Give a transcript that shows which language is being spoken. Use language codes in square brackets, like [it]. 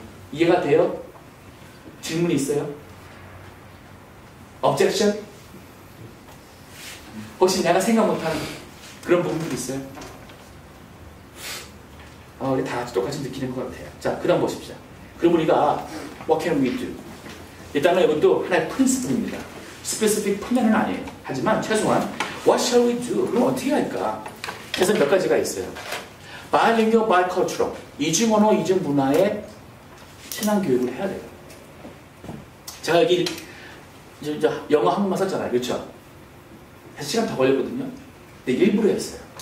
[ko] 이해가 돼요? 질문이 있어요? objection? 혹시 내가 생각 못하는 그런 부분들이 있어요? 우리 다 같이 똑같이 느끼는 것 같아요. 자, 그 다음 보십시오. 그럼 우리가 [en] what can we do? [ko] 일단은 이것도 하나의 프린시플입니다. 스페시픽 분야는 아니에요. 하지만 최소한 [en] what shall we do? [ko] 그럼 어떻게 할까? 그래서 몇 가지가 있어요. [en] bilingual, bicultural. [ko] 이중 언어, 이중 문화의 신앙 교육을 해야 돼요. 제가 여기 이제 영어 한국말 썼잖아요. 그렇죠? 1시간 더 걸렸거든요. 근데 일부러 했어요.